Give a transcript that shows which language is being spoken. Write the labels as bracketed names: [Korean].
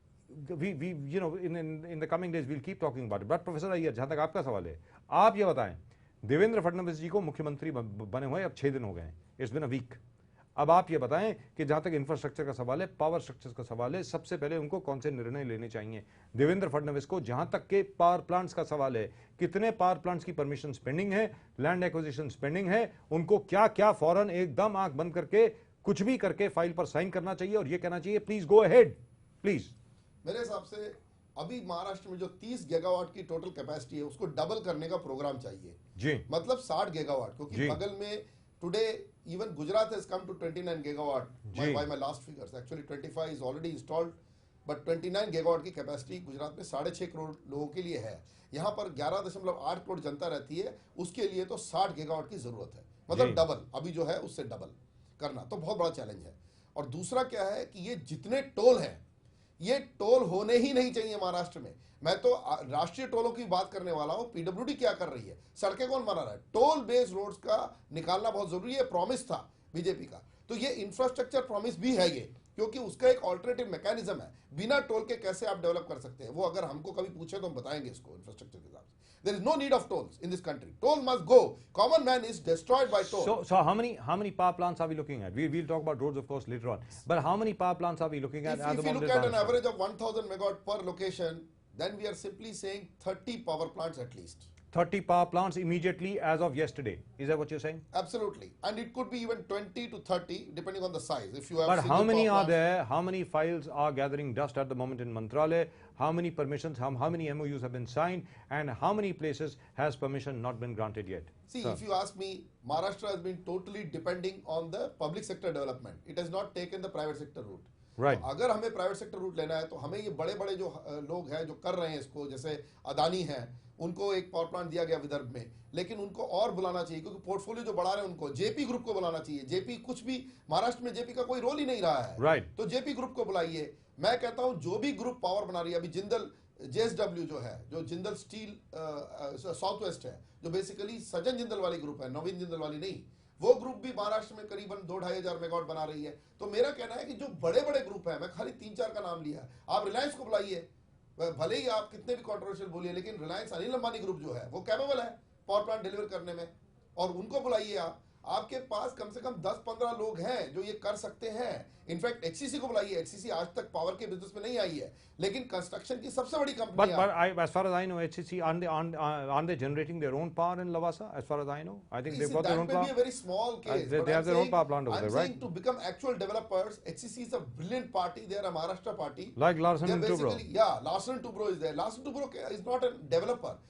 [English] लेकिन in the coming days we'll keep talking about it. [Hindi] But professor Iyer, जहां तक आपका सवाल है, आप ये बताएं, देवेंद्र फडणवीस जी को मुख्यमंत्री बने हुए अब 6 दिन हो गए, [English] It's been a week. [Hindi] अब आप ये बताएं कि जहां तक इंफ्रास्ट्रक्चर का सवाल है, पावर स्ट्रक्चर का सवाल है, सबसे पहले उनको कौन से निर्णय लेने चाहिए देवेंद्र फडणवीस को. जहां तक के पावर प्लांट्स का सवाल है, कितने पावर प्लांट्स की परमिशन पेंडिंग है, लैंड एक्विजिशन पेंडिंग है, उनको क्या क्या फौरन एकदम आंख बंद करके कुछ भी करके फाइल पर साइन करना चाहिए और ये कहना चाहिए [English] Please go ahead please. [Hindi] मेरे हिसाब से अभी महाराष्ट्र में जो 30 गीगावाट की टोटल कैपेसिटी है, उसको डबल करने का प्रोग्राम चाहिए जी. मतलब 60 गीगावाट, क्योंकि बगल में today [English] even Gujarat has come to 29 gigawatt by my last figures. Actually 25 is already installed, but 29 gigawatt [Hindi] की कैपेसिटी गुजरात में 6.5 करोड़ लोगों के लिए है. यहाँ पर 11.8 करोड़ जनता रहती है, उसके लिए तो 60 गीगावाट की जरूरत है. मतलब डबल, अभी जो है उससे डबल करना तो बहुत बड़ा चैलेंज है. और दूसरा क्या है कि ये जितने टोल हैं, ये टोल होने ही नहीं चाहिए महाराष्ट्र में. मैं तो राष्ट्रीय टोलों की बात करने वाला हूं. पीडब्ल्यूडी क्या कर रही है, सड़कें कौन बना रहा है, टोल बेस्ड रोड्स का निकालना बहुत जरूरी है. प्रॉमिस था बीजेपी का। तो ये इंफ्रास्ट्रक्चर प्रॉमिस भी है ये, क्योंकि उसका एक ऑल्टरनेटिव मैकेनिज्म है, बिना टोल के कैसे आप डेवलप कर सकते हैं, वो अगर हमको कभी पूछे तो हम बताएंगे इसको इंफ्रास्ट्रक्चर के हिसाब से। [English] There is no need of tolls in this country. Toll must go. Common man is destroyed by toll. So how many power plants are we looking at? We'll talk about roads, of course, later on. But how many power plants are we looking at? If you look at an average of 1,000 megawatt per location, then we are simply saying 30 power plants at least. 30 power plants immediately as of yesterday. Is that what you're saying? Absolutely. And it could be even 20 to 30 depending on the size. If you have But how many are there? How many files are gathering dust at the moment in Mantralaya? How many permissions, how many MOUs have been signed? And how many places has permission not been granted yet? See, if you ask me, Maharashtra has been totally depending on the public sector development. It has not taken the private sector route. Right. [Hindi] तो अगर हमें private sector root लेना है तो हमें ये बड़े बड़े जो लोग हैं जो कर रहे हैं इसको, जैसे अदानी हैं, उनको एक पावर प्लांट दिया गया विदर्भ में, लेकिन उनको और बुलाना चाहिए क्योंकि पोर्टफोलियो जो बढ़ा रहे हैं उनको जेपी ग्रुप को बुलाना चाहिए। जेपी कुछ भी महाराष्ट्र में जेपी का कोई रोल ही नहीं रहा है। Right. तो जेपी ग्रुप को बुलाइए। मैं कहता हूं जो भी ग्रुप पावर बना रही है, अभी जिंदल जेएसडब्ल्यू जो है, जो जिंदल स्टील साउथ वेस्ट है, जो बेसिकली सज्जन जिंदल वाली ग्रुप है, नवीन जिंदल वाली नहीं, वो ग्रुप भी महाराष्ट्र में करीबन 2-2.5 हजार मेगावाट बना रही है। तो मेरा कहना है कि जो बड़े बड़े ग्रुप हैं, मैं खाली 3-4 का नाम लिया, आप रिलायंस को बुलाइए, भले ही आप कितने भी कंट्रोवर्शियल बोलिए, लेकिन रिलायंस अनिल अंबानी ग्रुप जो है वो कैपेबल है पावर प्लांट डिलीवर करने में, और उनको बुलाइए आप। आपके पास कम से कम 10-15 लोग हैं जो ये कर सकते हैं। इनफैक्ट एचसीसी को बुलाइए, एचसीसी आज तक पावर के बिजनेस में नहीं आई है, लेकिन कंस्ट्रक्शन की सबसे बड़ी कंपनी है। [English] But as far as I know, HCC aren't they generating their own power in Lavasa? As far as I know, I think they've got their own power. That may be a very small case. They have their own power plant over there, right? I'm saying to become actual developers, HCC is a brilliant party. They are a Maharashtra party. Like Larsen and Toubro. Yeah, Larsen and Toubro is there. Larsen and Toubro is not a developer.